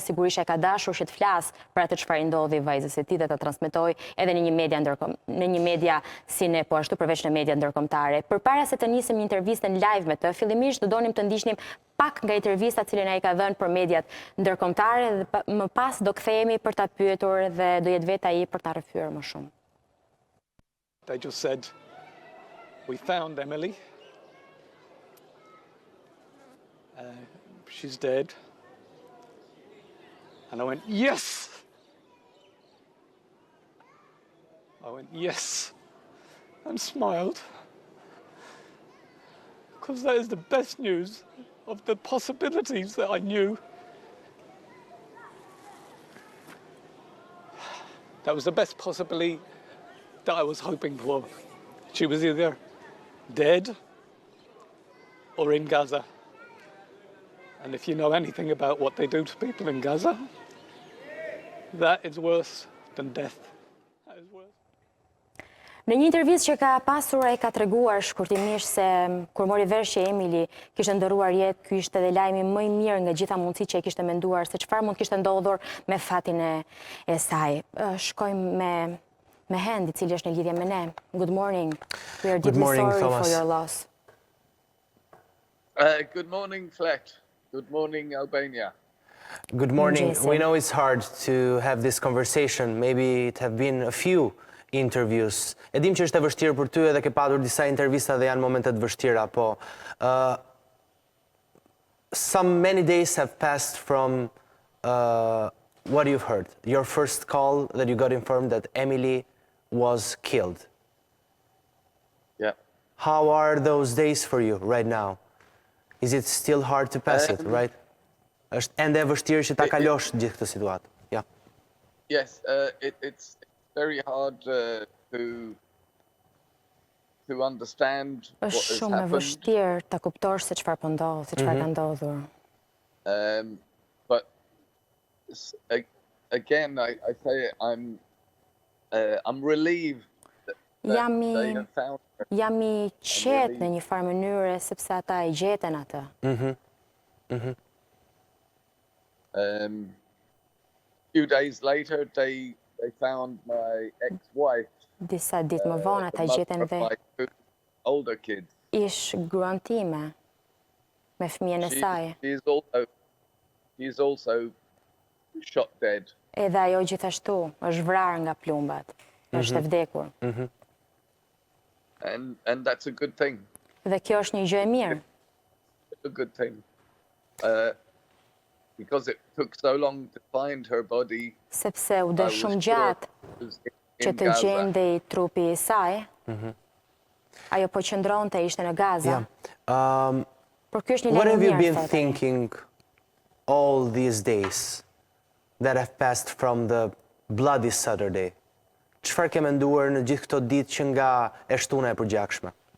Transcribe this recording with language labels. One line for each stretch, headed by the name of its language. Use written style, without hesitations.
Albanian: Sigurisht e ka dashur që të flasë për atë çfarë i ndodhi vajzës së tij dhe ta transmetojë edhe në një media si ne, po ashtu përveç në media ndërkombëtare. Përpara se të nisim një intervistë në live me të, fillimisht do donim të ndiqnim pak nga intervista cilën ai ka dhënë për mediat ndërkombëtare dhe më pas do kthehemi për ta pyetur dhe do jetë vetë ai për ta rrëfyer më shumë.
English: They just said, "We found Emily. She's dead." And I went, "Yes!" I went, "Yes," and smiled. Because that is the best news of the possibilities that I knew. That was the best possibility that I was hoping for. She was either dead or in Gaza. And if you know anything about what they do to people in Gaza, that is worse than death. That is worse.
Albanian: Në një intervistë që ka pasur, ai ka treguar shkurtimisht se kur mori vesh që Emily kishte ndëruar jetë, ky ishte edhe lajmi më i mirë nga gjitha mundësitë që ai kishte menduar se çfarë mund kishte ndodhur me fatin e saj. Shkojmë me Hendi, i cili është në lidhje me ne.
English: Good morning. We are deeply sorry for your loss. Good morning, Fleck. Good morning, Albania. Good morning. We know it's hard to have this conversation. Maybe it have been a few interviews.
Albanian: E dim që është e vështirë për ty edhe ke patur disa intervista dhe janë momente të vështira, po
English: many days have passed from what you've heard. Your first call that you got informed that Emily was killed. Yeah. How are those days for you right now? Is it still hard to pass it, right?
Albanian: Është ende e vështirë që ta kalosh gjithë këtë situatë.
English: Yeah. Yes, it's very hard to understand what has
Albanian: Është shumë e
English: happened.
Albanian: vështirë ta kuptosh se çfarë po ndodh, se çfarë ka ndodhur.
English: But again, I say I'm relieved that they have found her.
Albanian: Jam I qetë në një farë mënyre sepse ata e gjetën atë.
English: Few days later, they found my ex-wife.
Albanian: Disa ditë më vonë ata gjetën dhe
English: my two older kids.
Albanian: ish gruan time me fëmijën e saj.
English: She's also shot dead.
Albanian: Edhe ajo gjithashtu është vrarë nga plumbat. Është e vdekur.
English: And that's a good thing.
Albanian: Dhe kjo është një gjë e mirë.
English: A good thing. Because it took so long to find her body.
Albanian: Sepse u dë shumë gjatë që të gjendej trupi I saj. Ajo po qëndronte, ishte në Gaza. Por ky është një
English: What
Albanian: lajm I
English: have you
Albanian: mirë.
English: been thinking all these days that have passed from the bloody Saturday?
Albanian: Çfarë ke menduar në gjithë këto ditë që nga e shtuna e përgjakshme?